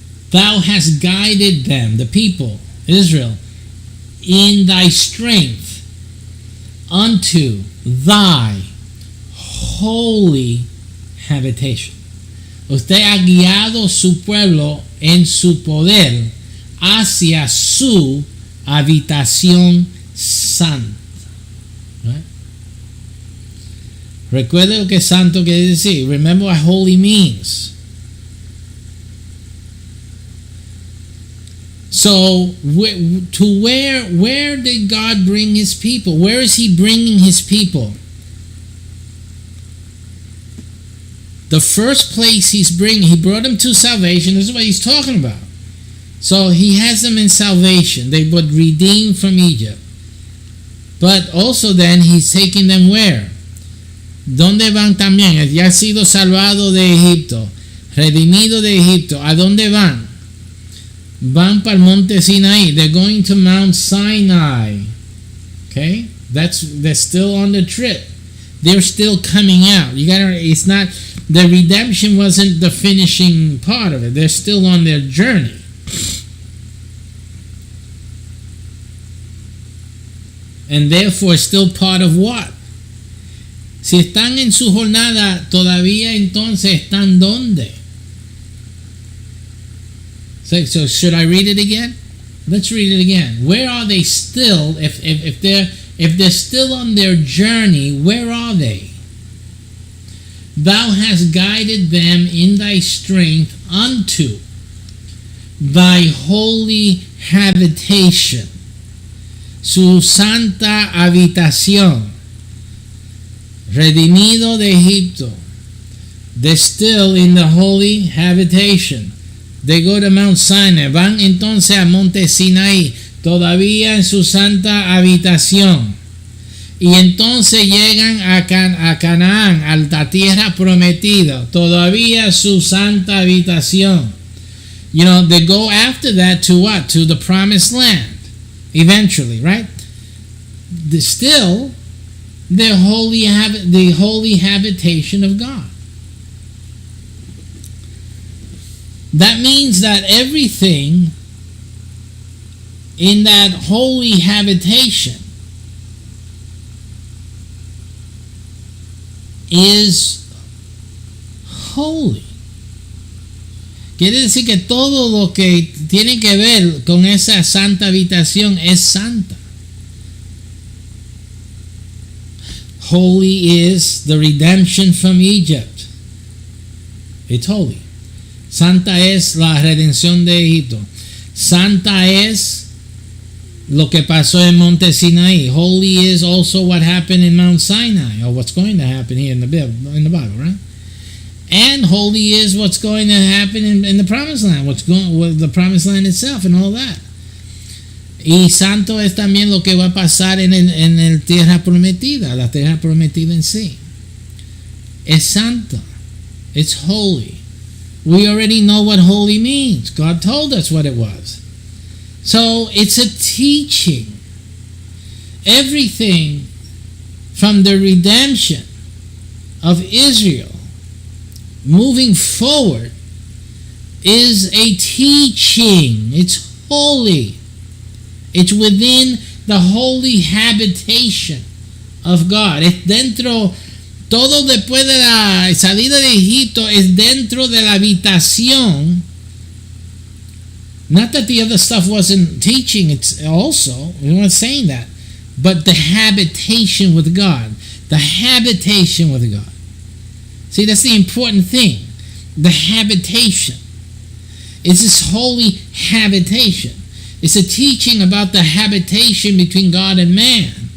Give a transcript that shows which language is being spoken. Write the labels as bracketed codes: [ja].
[en] Thou hast guided them, the people, Israel, in thy strength unto thy holy habitation. [es] Usted ha guiado su pueblo en su poder hacia su habitación santa. [en] Right? [es] Recuerde lo que santo quiere decir. [en] Remember what holy means. So, where did God bring his people? Where is he bringing his people? The first place he brought them to salvation. This is what he's talking about. So he has them in salvation. They were redeemed from Egypt. But also then he's taking them where? [es] ¿Dónde van también? Ya ha sido salvado de Egipto, redimido de Egipto. ¿A dónde van? Van para el monte Sinaí. [en] They're going to Mount Sinai. Okay? They're still on the trip. They're still coming out. It's not, the redemption wasn't the finishing part of it. They're still on their journey. And therefore still part of what? [es] Si están en su jornada, todavía entonces están ¿dónde? [en] So should I read it again? Let's read it again. Where are they still? If they're still on their journey, where are they? Thou hast guided them in thy strength unto thy holy habitation, [es] su santa habitación, redimido de Egipto. [en] They're still in the holy habitation. They go to Mount Sinai. [es] Van entonces a Monte Sinaí, todavía en su santa habitación. Y entonces llegan a Canaán, a la tierra prometida, todavía su santa habitación. [en] They go after that to what? To the promised land, eventually, right? Still, the holy habitation of God. That means that everything in that holy habitation is holy. [es] Quiere decir que todo lo que tiene que ver con esa santa habitación es santa. [en] Holy is the redemption from Egypt. It's holy. [es] Santa es la redención de Egipto. Santa es lo que pasó en Monte Sinaí. [en] Holy is also what happened in Mount Sinai, or what's going to happen here in the Bible, right? And holy is what's going to happen in the Promised Land, the Promised Land itself, and all that. [es] Y santo es también lo que va a pasar en el tierra prometida, la tierra prometida en sí. Es santa. [en] It's holy. We already know what holy means. God told us what it was. So it's a teaching. Everything from the redemption of Israel moving forward is a teaching. It's holy. It's within the holy habitation of God. [es] Es dentro. Todo después de la salida de Egipto es dentro de la habitación. [en] Not that the other stuff wasn't teaching, it's also, we weren't saying that. But the habitation with God. The habitation with God. See, that's the important thing. The habitation. It's this holy habitation. It's a teaching about the habitation between God and man.